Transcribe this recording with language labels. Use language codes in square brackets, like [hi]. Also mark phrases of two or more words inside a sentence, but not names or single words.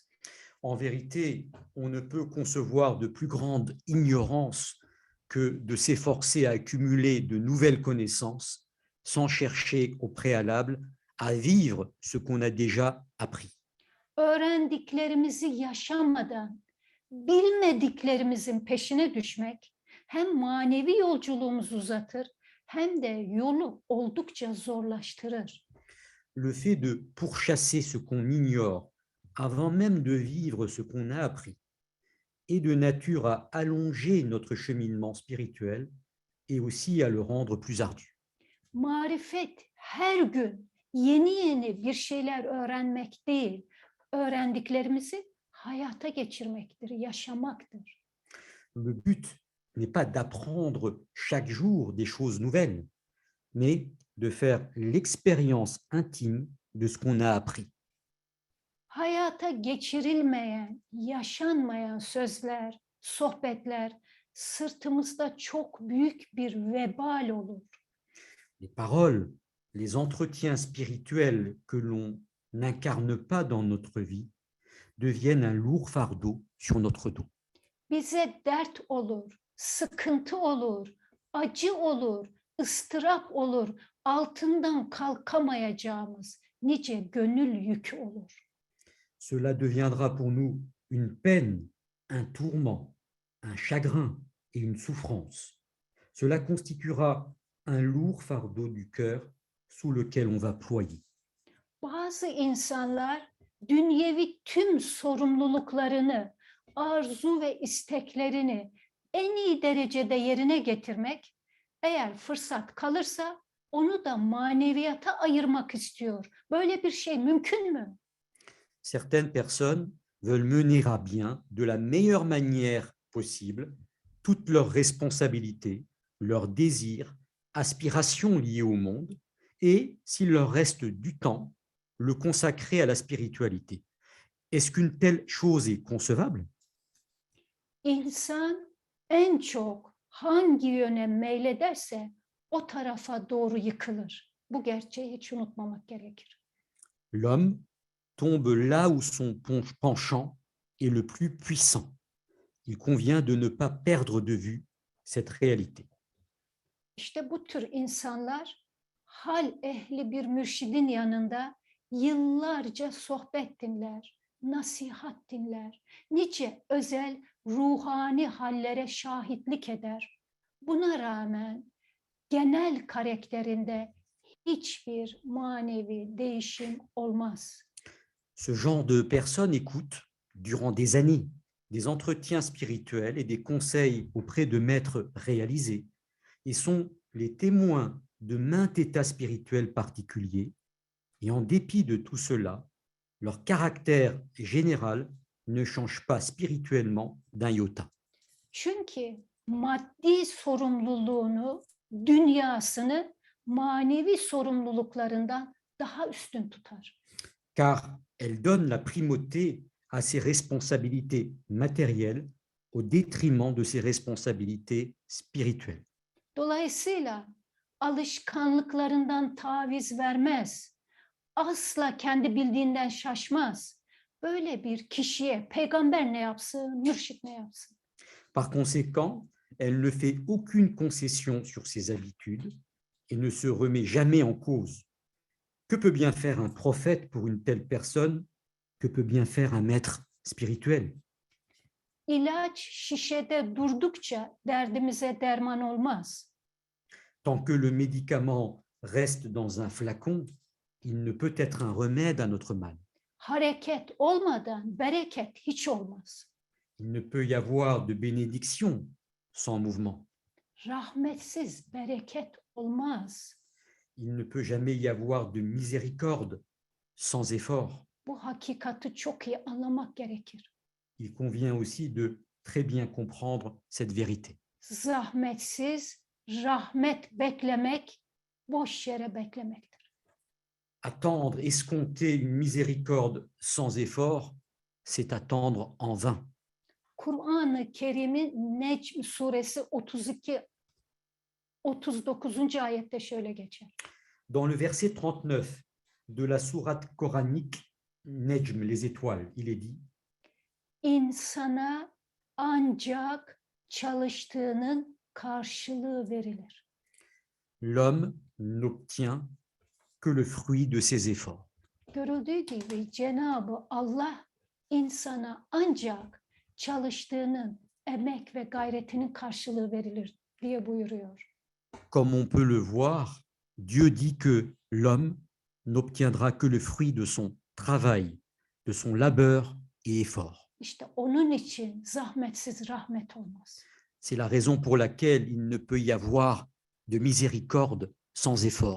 [fr] En vérité, on ne peut concevoir de plus grande ignorance que de s'efforcer à accumuler de nouvelles connaissances sans chercher au préalable à vivre ce qu'on a déjà appris. [tr] Öğrendiklerimizi yaşamadan bilmediklerimizin peşine düşmek hem manevi yolculuğumuzu uzatır hem de yolu oldukça zorlaştırır. [fr] Le fait de pourchasser ce qu'on ignore avant même de vivre ce qu'on a appris est de nature à allonger notre cheminement spirituel et aussi à le rendre plus ardu. [tr] Marifet her gün yeni bir şeyler öğrenmek değil, öğrendiklerimizi hayata geçirmektir, yaşamaktır. [fr] Le but n'est pas d'apprendre chaque jour des choses nouvelles, mais de faire l'expérience intime de ce qu'on a appris. [tr] Hayata geçirilmeyen, yaşanmayan sözler, sohbetler sırtımızda çok büyük bir vebal olur. [fr] Les paroles, les entretiens spirituels que l'on n'incarne pas dans notre vie deviennent un lourd fardeau sur notre dos. [tr] Bize dert olur, sıkıntı olur, acı olur, ıstırap olur, altından kalkamayacağımız nice gönül yükü olur. [fr] Cela deviendra pour nous une peine, un tourment, un chagrin et une souffrance. Cela constituera un lourd fardeau du cœur sous lequel on va ployer. [tr] Bazı insanlar dünyevi tüm sorumluluklarını, arzu ve isteklerini en iyi derecede yerine getirmek, eğer fırsat kalırsa onu da maneviyata ayırmak istiyor. Böyle bir şey mümkün mü? [fr] Certaines personnes veulent mener à bien de la meilleure manière possible toutes leurs responsabilités, leurs désirs, aspirations liées au monde, et, s'il leur reste du temps, le consacrer à la spiritualité. Est-ce qu'une telle chose est concevable? [tr] İnsan en çok hangi yöne meylederse o tarafa doğru yıkılır. Bu gerçeği hiç unutmamak gerekir. [fr] L'homme tombe là où son penchant est le plus puissant. Il convient de ne pas perdre de vue cette réalité. [tr] İşte bu tür insanlar hal ehli bir mürşidin yanında yıllarca sohbet dinler, nasihat dinler, nice özel ruhani hallere şahitlik eder. Buna rağmen genel karakterinde hiçbir manevi değişim olmaz. [fr] Ce genre de personnes écoutent durant des années des entretiens spirituels et des conseils auprès de maîtres réalisés et sont les témoins de maints états spirituels particuliers. Et en dépit de tout cela, leur caractère général ne change pas spirituellement d'un iota. [tr] Çünkü maddi sorumluluğunu, dünyasını manevi sorumluluklarından daha üstün tutar. [fr] Car elle donne la primauté à ses responsabilités matérielles au détriment de ses responsabilités spirituelles. [tr] Dolayısıyla alışkanlıklarından taviz vermez. Asla kendi bildiğinden şaşmaz. Böyle bir kişiye peygamber ne yapsın, mürşit ne yapsın? [fr] Par conséquent, elle ne fait aucune concession sur ses habitudes et ne se remet jamais en cause. Que peut bien faire un prophète pour une telle personne? Que peut bien faire un maître spirituel? [tr] İlaç şişede durdukça derdimize derman olmaz. [fr] Tant que le médicament reste dans un flacon, il ne peut être un remède à notre mal. [tr] Hareket olmadan bereket hiç olmaz. [fr] Il ne peut y avoir de bénédiction sans mouvement. [tr] Rahmetsiz bereket olmaz. [fr] Il ne peut jamais y avoir de miséricorde sans effort. [tr] Bu hakikati çok iyi anlamak gerekir. [fr] Il convient aussi de très bien comprendre cette vérité. [tr] Zahmetsiz rahmet beklemek boş yere beklemektir. [fr] Attendre, escompter une miséricorde sans effort, c'est attendre en vain. [tr] Kur'an-ı Kerim'in Necm suresi 39. ayette şöyle geçer. [fr] Dans le verset 39 de la sourate coranique Nejm, les étoiles, il est dit: [tr] İnsana ancak çalıştığının karşılığı verilir. [fr] L'homme n'obtient que le fruit de ses efforts. [tr] Görüldüğü gibi Cenab-ı Allah insana ancak çalıştığının, emek ve gayretinin karşılığı verilir diye buyuruyor. [fr] Comme on peut le voir, Dieu dit que l'homme n'obtiendra que le fruit de son travail, de son labeur et effort. [tr] İşte onun için zahmetsiz rahmet olmaz. [fr] C'est la raison pour laquelle il ne peut y avoir de miséricorde sans effort.